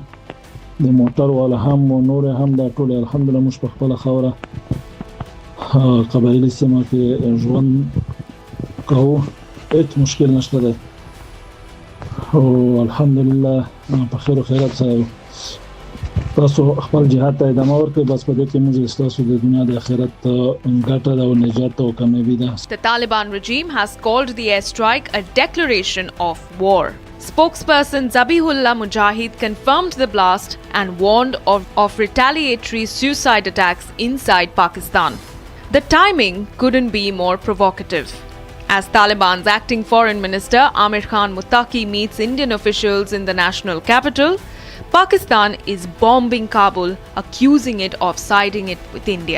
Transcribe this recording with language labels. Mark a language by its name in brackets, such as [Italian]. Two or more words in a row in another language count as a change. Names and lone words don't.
[Pashto] د موټر والا هم او نور هم دا ټولې الحمدلله موږ په خپله خاوره قبایلي سیمه کې ژوند کوو، هیڅ مشکل نشته دی او الحمدلله په خیر او خیرات سره تاسو خپل جهاد ته ادامه ورکړئ. بس په دې کې موږ ستاسو د دنیا د آخرت ګټه ده او نجات او کامیابي ده. [English] The Taliban regime has called the airstrike a declaration of war. Spokesperson Zabihullah Mujahid confirmed the blast and warned of retaliatory suicide attacks inside Pakistan. The timing couldn't be more provocative. As Taliban's acting foreign minister Amir Khan Muttaqi meets Indian officials in the national capital, Pakistan is bombing Kabul, accusing it of siding it with India.